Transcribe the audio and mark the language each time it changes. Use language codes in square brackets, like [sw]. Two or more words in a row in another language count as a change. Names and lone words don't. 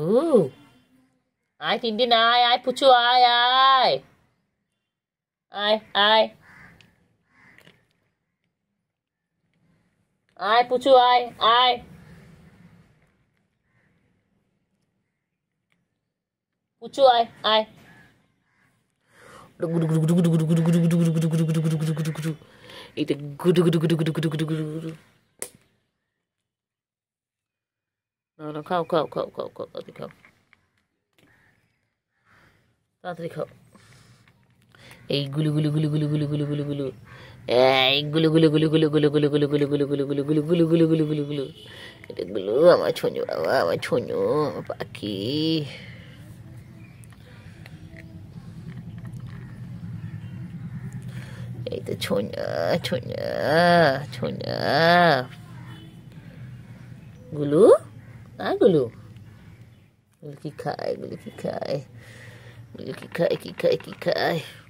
[bn] আয় টিনটিন, আয় আয় পুচু, আয় আয় আয় আয় আয় পুচু, আয় আয় পুচু, আয় আয়। গুডু গুডু গুডু গুডু গুডু গুডু গুডু গুডু গুডু গুডু গুডু গুডু গুডু গুডু গুডু, এটা গুডু গুডু গুডু গুডু গুডু গুডু গুডু গুডু। না না, খাও খাও খাও খাও খাও, তাড়াতাড়ি খাও, তাড়াতাড়ি খাও। এই গুলু গুলু গুলু গুলু গুলু গুলু গুলু গুলু, এই গুলু গুলু গুলু গুলু গুলু গুলু গুলু গুলু গুলু গুলু গুলু গুলু গুলু গুলু গুলু গুলু গুলু। এটা গুলু আমার ছোনু বাবা, আমার ছোনু, আমার পাখি। এই তো ছোনা ছোনা ছোনা গুলু, আর গুলু, গুলু কি খায়, গুলু কি খায়, গুলু কি খায়, কি খায়, কি খায়?